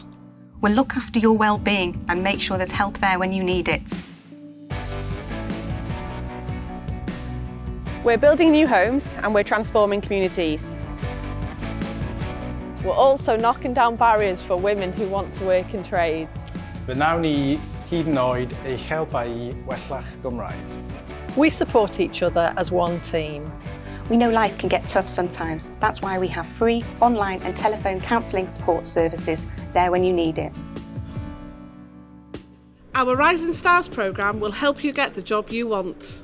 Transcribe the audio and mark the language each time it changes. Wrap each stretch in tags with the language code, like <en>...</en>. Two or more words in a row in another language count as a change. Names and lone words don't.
<en>We'll look after your well-being and make sure there's help there when you need it. We're building new homes and we're transforming communities. We're also knocking down barriers for women who want to work in trades.</en> <cy>Fe wnawn ni hyd yn oed eich helpa i wella'ch Gymraeg.</cy> <en>We support each other as one team. We know life can get tough sometimes. That's why we have free online and telephone counselling support services there when you need it. Our Rising Stars programme will help you get the job you want.</en>